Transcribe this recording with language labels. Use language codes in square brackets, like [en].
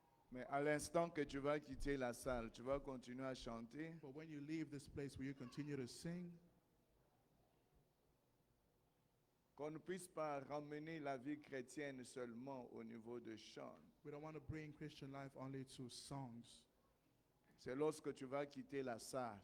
[fr] Mais à l'instant que tu vas quitter la salle, tu vas continuer à chanter. [en] But when you leave this place, will you continue to sing? [fr] Qu'on ne puisse pas ramener la vie chrétienne seulement au niveau de chant. [en] We don't want to bring Christian life only to songs. [fr] C'est lorsque tu vas quitter la salle